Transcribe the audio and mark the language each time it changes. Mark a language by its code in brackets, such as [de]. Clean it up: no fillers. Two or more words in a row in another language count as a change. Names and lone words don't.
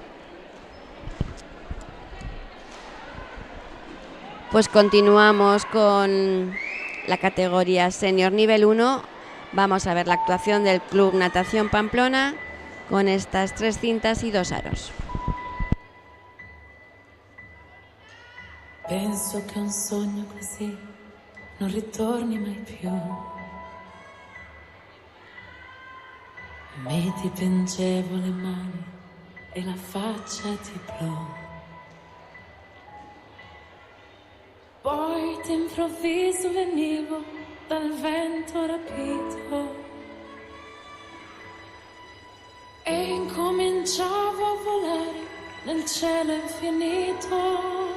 [es] Pues continuamos con la categoría senior nivel 1. Vamos a ver la actuación del Club Natación Pamplona con estas 3 cintas y 2 aros. [it] Penso che è un sogno così non ritorni mai più. Mi dipingevo le mani e la faccia di blu. Poi d'improvviso venivo dal vento rapito e incominciavo a volare nel cielo infinito.